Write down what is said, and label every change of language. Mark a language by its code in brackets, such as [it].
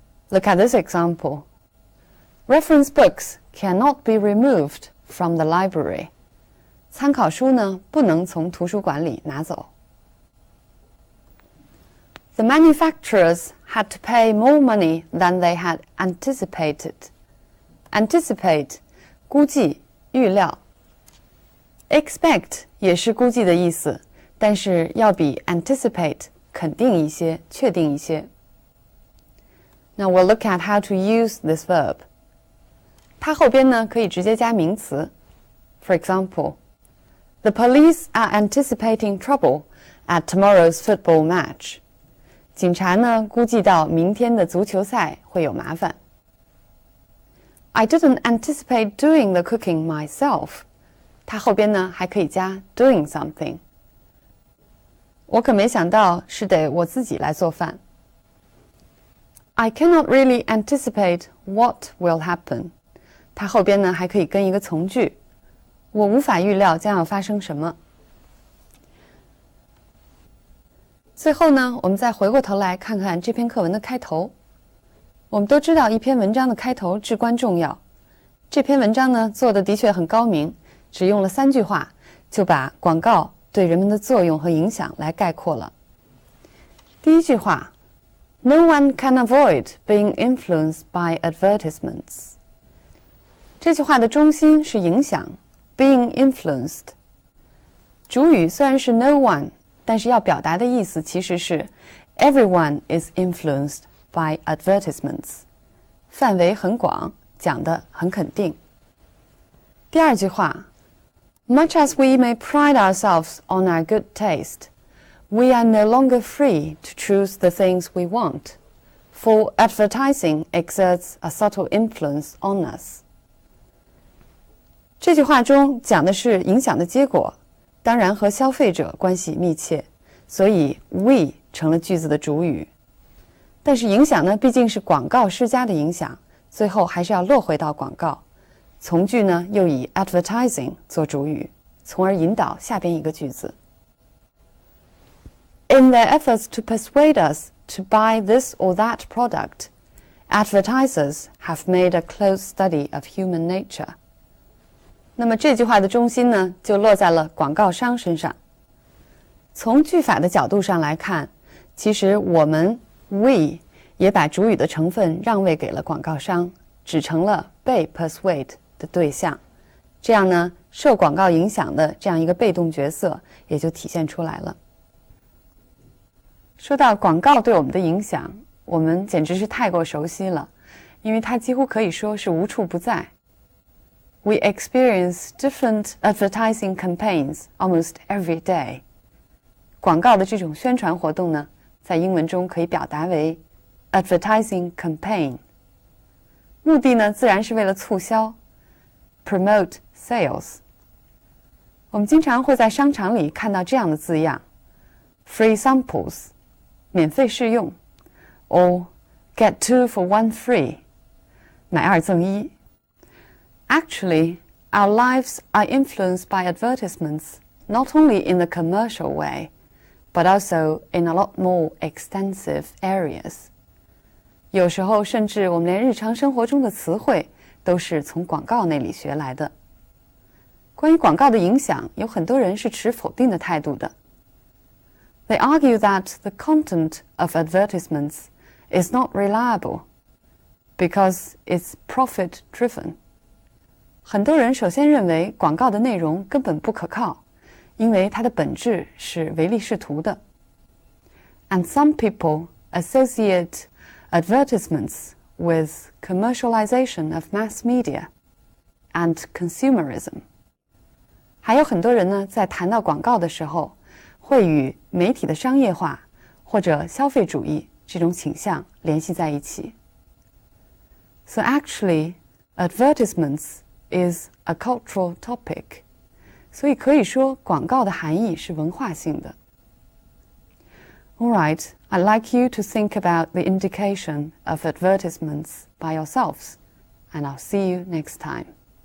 [en] Look at this example. Reference books cannot be removed from the library. [zh] 参考书呢，不能从图书馆里拿走。 [en] The manufacturers had to pay more money than they had anticipated. [zh] Anticipate, 估计、预料。Expect 也是估计的意思，但是要比 anticipate 肯定一些、确定一些。 [en] Now we'll look at how to use this verb. [zh] 它后边呢可以直接加名词。 [en] For example, the police are anticipating trouble at tomorrow's football match. [zh] 警察呢估计到明天的足球赛会有麻烦。 [en] I didn't anticipate doing the cooking myself. [zh] 它后边呢还可以加 [en] doing something. [zh] 我可没想到是得我自己来做饭。 [en] I cannot really anticipate what will happen. [zh] 它后边呢还可以跟一个从句。我无法预料将要发生什么。最后呢，我们再回过头来看看这篇课文的开头。我们都知道一篇文章的开头至关重要。这篇文章呢做的的确很高明，只用了3句话就把广告对人们的作用和影响来概括了。第一句话 [en] No one can avoid being influenced by advertisements. [zh] 这句话的中心是影响 [en] being influenced. [zh] 主语虽然是 [en] no one， [zh] 但是要表达的意思其实是 [en] everyone is influenced by advertisements. [zh] 范围很广，讲得很肯定。第二句话 [en] Much as we may pride ourselves on our good taste, we are no longer free to choose the things we want, for advertising exerts a subtle influence on us. [zh] 这句话中讲的是影响的结果，当然和消费者关系密切，所以 we 成了句子的主语。但是影响呢，毕竟是广告施加的影响，最后还是要落回到广告。从句呢又以 advertising 做主语，从而引导下边一个句子。 [en] In their efforts to persuade us to buy this or that product, advertisers have made a close study of human nature. [zh] 那么这句话的中心呢，就落在了广告商身上。从句法的角度上来看，其实我们 we 也把主语的成分让位给了广告商，只成了被 persuade 的对象。这样呢，受广告影响的这样一个被动角色也就体现出来了。说到广告对我们的影响，我们简直是太过熟悉了，因为它几乎可以说是无处不在。 [en] We experience different advertising campaigns almost every day. [zh] 广告的这种宣传活动呢，在英文中可以表达为 advertising campaign. 目的呢，自然是为了促销 [en] promote sales. [zh] 我们经常会在商场里看到这样的字样 [en] free samples, [zh] 免费试用 [en] or get 2 for 1 free, [zh] 买2赠1。 [en] Actually, our lives are influenced by advertisements not only in the commercial way, but also in a lot more extensive areas. [zh] 有时候甚至我们连日常生活中的词汇都是从广告那里学来的。关于广告的影响，有很多人是持否定的态度的。 [en] They argue that the content of advertisements is not reliable because it's profit-driven. [zh] 很多人首先认为广告的内容根本不可靠，因为它的本质是唯利是图的。 [en] And some people associate advertisements with commercialization of mass media and consumerism. [zh] 还有很多人呢，在谈到广告的时候，会与媒体的商业化或者消费主义这种倾向联系在一起。 [en] So actually, advertisements is a cultural topic. [zh] 所以可以说，广告的含义是文化性的。 [en] All right, I'd like you to think about the indication of advertisements by yourselves, and I'll see you next time.